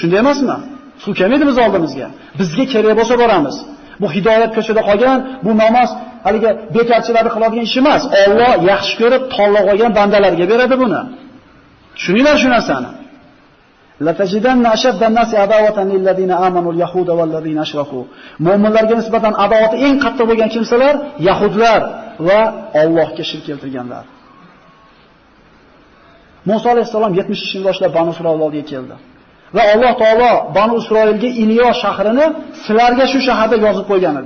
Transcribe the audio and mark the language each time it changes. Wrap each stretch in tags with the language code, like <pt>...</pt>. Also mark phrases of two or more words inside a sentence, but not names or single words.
<uz>Shunday emasmi? Suv kelmaydi biz oldimizga. Bizga kerak bo'lsa boramiz. Bu hidoyat ko'chada qolgan, bu namoz haliga bekarchilarni qiladigan ish emas. Alloh yaxshi ko'rib tanlab olgan bandalarga beradi buni. Tushuninglar shu narsani.</uz> <ar>لتجدن أشد الناس عداوة للذين آمنوا اليهود والذين أشركوا.</ar> <uz>Mu'minlarga nisbatan adovati eng qattiq bo'lgan kimsalar yahudlar va Allohga shirk keltirganlar. Musa alayhisalom 70 boshlab Banu Isroil oldiga keldi. Va Alloh taolo Banu Isroilga Iliyo shahrini sizlarga shu shaharda yozib qo'ygan edi.</uz>